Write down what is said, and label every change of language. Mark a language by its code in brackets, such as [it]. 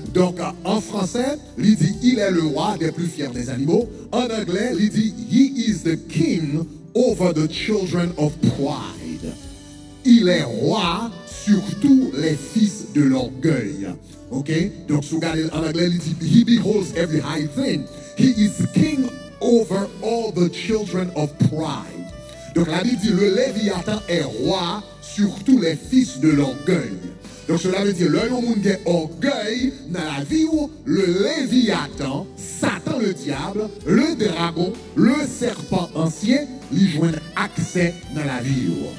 [fr] Donc, en français, il dit, il est le roi des plus fiers des animaux. En anglais, il dit, [en] he is the king over the children of pride. [fr] Il est roi sur tous les fils de l'orgueil. Ok? Donc, si vous regardez en anglais, il dit, [en] he beholds every high thing. He is king over all the children of pride. [fr] Donc, la Bible dit, le Léviathan est roi sur tous les fils de l'orgueil. Donc, cela veut dire, le monde qui est orgueil dans la vie où le Léviathan, Satan le diable, le dragon, le serpent ancien, lui joignent accès dans la vie.